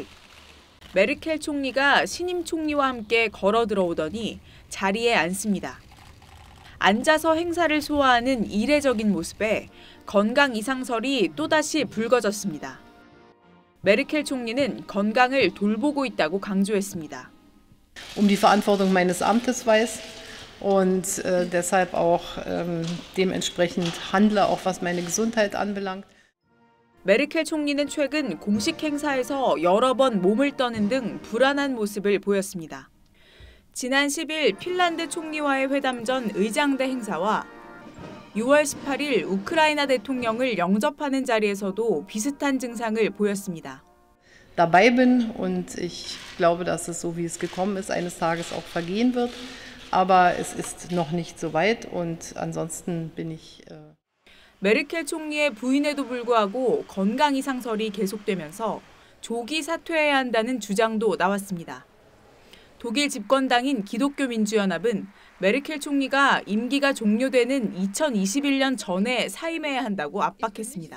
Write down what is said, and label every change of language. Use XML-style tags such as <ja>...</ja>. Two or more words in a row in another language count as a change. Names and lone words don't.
<ko>메르켈 총리가 신임 총리와 함께 걸어 들어오더니 자리에 앉습니다. 앉아서 행사를 소화하는 이례적인 모습에 건강 이상설이 또다시 불거졌습니다. 메르켈 총리는 건강을 돌보고 있다고 강조했습니다.</ko> <de>Die Verantwortung meines Amtes weiß und deshalb auch dementsprechend handle, auch was meine Gesundheit anbelangt.</de> <ko>메르켈 총리는 최근 공식 행사에서 여러 번 몸을 떠는 등 불안한 모습을 보였습니다. 지난 10일 핀란드 총리와의 회담 전 의장대 행사와 6월 18일 우크라이나 대통령을 영접하는 자리에서도 비슷한 증상을 보였습니다.</ko> <de>Dabei bin und ich glaube, dass es so wie es gekommen ist, eines Tages auch vergehen wird, aber es ist noch nicht so weit und ansonsten bin ich</de> <ko>메르켈 총리의 부인에도 불구하고 건강 이상설이 계속되면서 조기 사퇴해야 한다는 주장도 나왔습니다. 독일 집권당인 기독교민주연합은 메르켈 총리가 임기가 종료되는 2021년 전에 사임해야 한다고 압박했습니다.</ko>